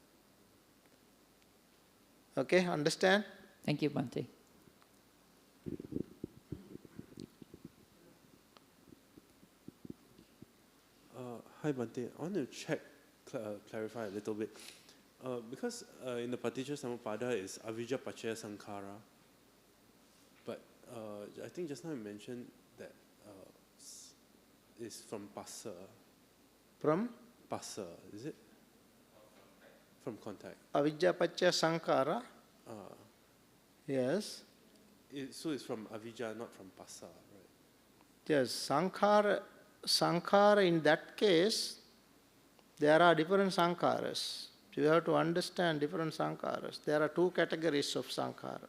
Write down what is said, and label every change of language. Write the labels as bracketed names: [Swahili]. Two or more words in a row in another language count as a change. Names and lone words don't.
[English] Okay, understand? Thank you, Bhante. Hi, Bhante. I want to clarify a little bit. Because in the Paticca Samuppada is [Pali] avijja pacaya sankhara. [English] But I think just now you mentioned that it's from passa. From? Passa, is it? From contact. [Pali] Avijja paccaya sankhara. [English] Yes. So it's from avijja, not from passa, right? Yes, sankhara in that case, there are different sankharas. You have to understand different sankharas. There are two categories of sankhara.